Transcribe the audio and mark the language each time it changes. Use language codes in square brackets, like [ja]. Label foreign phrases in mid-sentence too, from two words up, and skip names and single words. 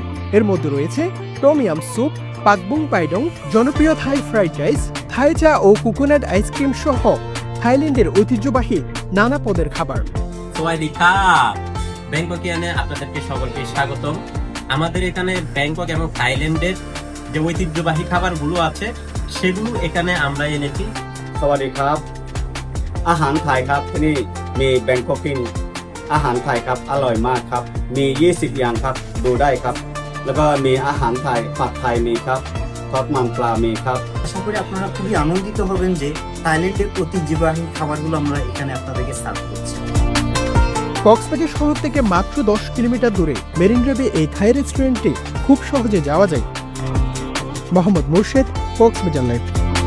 [bn] এর মধ্যে রয়েছে টম ইয়াম স্যুপ, পাকবুং পাইডং, জনপ্রিয় থাই ফ্রাইড রাইস, থাই চা ও কোকোনাট আইসক্রিম সহ থাইল্যান্ডের ঐতিহ্যবাহী নানা পদের খাবার। ব্যাংককিয়ানে আপনাদেরকে সকলকে স্বাগতম। আমাদের এখানে ব্যাংকক এবং থাইল্যান্ডের যে ঐতিহ্যবাহী খাবারগুলো আছে সেগুলো এখানে আমরা এনেছি। [th] สวัสดีครับอาหารไทยครับที่นี่มีแบงค็อกกิ้งอาหารไทยครับอร่อยมากครับมี20อย่างครับดูได้ครับแล้วก็มีอาหารไทยผัดไทยมีครับทอดมันปลามีครับ [bn] আশা করি আপনারা খুবই আনন্দিত হবেন যে থাইল্যান্ডের ঐতিহ্যবাহী খাবারগুলো আমরা এখানে আপনাদেরকে সার্ভ করছি। কক্সবাজার শহর থেকে মাত্র 10 কিলোমিটার দূরে মেরিন ড্রাইভে এই থাই রেস্টুরেন্টে খুব সহজে যাওয়া যায়। মোহাম্মদ মুর্শেদ, কক্সবাজার লাইভ।